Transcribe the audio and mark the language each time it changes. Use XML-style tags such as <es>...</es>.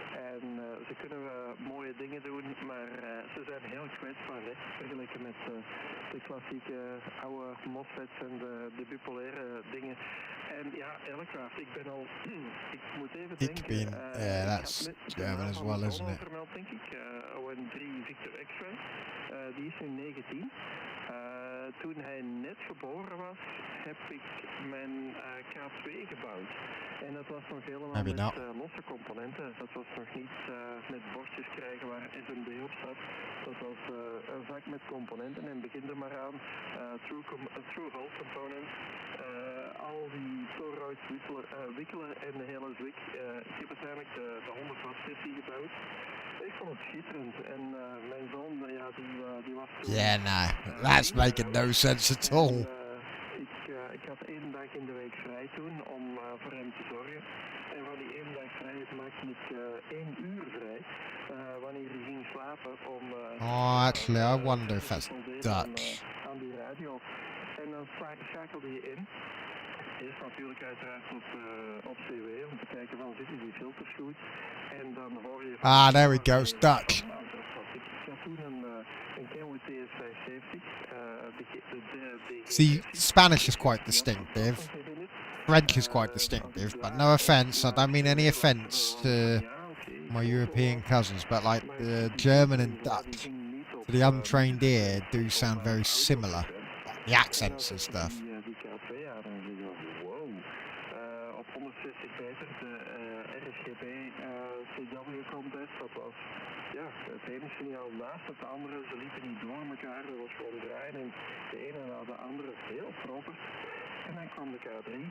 <nl>En ze kunnen mooie dingen doen, maar ze zijn heel kwetsbaar, hè? Vergeleken met de klassieke oude MOSFETs en de bipolaire dingen. En ja, Aircraft, ik ben al, ik moet even denken.</nl> <en>That's German as well, isn't it?</en> <nl>Vermeld, denk ik. ON3 Victor X-Ray, die is nu 19. Toen hij net geboren was, heb ik mijn K2 gebouwd. En dat was nog helemaal met losse componenten. Dat was nog niet met bordjes krijgen waar SMD op zat. Dat was een zak met componenten en begin er maar aan. True Hole component. Al die toroids wikkelen en de hele zwik. Ik heb uiteindelijk de 100 watt sessie gebouwd. Ik vond het schitterend en mijn zoon, ja, die was toen...</nl> <en>Yeah, no, that's making no sense at all.</en> <nl>Ik had 1 dag in de week vrij toen om voor hem te zorgen. En van die 1 dag vrij maakte ik 1 uur vrij wanneer hij ging slapen om...</nl> <en>Oh, actually, I wonder if that's Dutch.</en> <nl>Aan die radio. En dan schakelde je in. Eerst natuurlijk uiteraard op CW om te kijken van zitten die filters goed. En dan hoor je...</nl> <en>Ah, there we go, it's Dutch.</en> <nl>Ik had toen een Kenwood TS570.</nl> <en>See, Spanish is quite distinctive. French is quite distinctive, but no offence, I don't mean any offence to my European cousins, but like the German and Dutch, to the untrained ear, do sound very similar. Like the accents and stuff.</en> <nl>Die K2 aan en ik dacht, wow. Op 160 meter, de RSGB CW contest, dat was ja, het ene signaal naast het andere. Ze liepen niet door elkaar, er was gewoon draaien en de ene na de andere heel proper. En dan kwam de K3.</nl>